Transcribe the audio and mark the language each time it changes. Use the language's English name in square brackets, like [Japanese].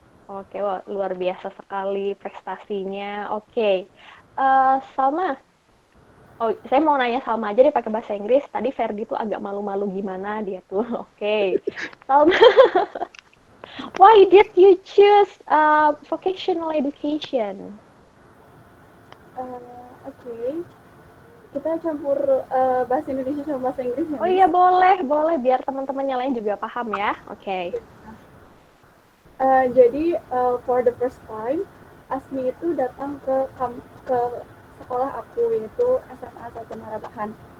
[Indonesian] Oke, wah, luar biasa sekali prestasinya. Oke, Salma. Oh, saya mau nanya Salma aja deh pakai bahasa Inggris. Tadi Ferdi tuh agak malu-malu gimana dia tuh. [English] Oke, Salma, why did you choose vocational education? [Indonesian] Oke. Kita campur bahasa Indonesia sama bahasa Inggris ya, Oh [English] Miss? [Indonesian] iya boleh biar teman-temannya lain juga paham ya. Oke. Jadi [English] for the first time, [Indonesian] Asmi itu datang ke sekolah aku, yaitu SMA 1 Marabahan.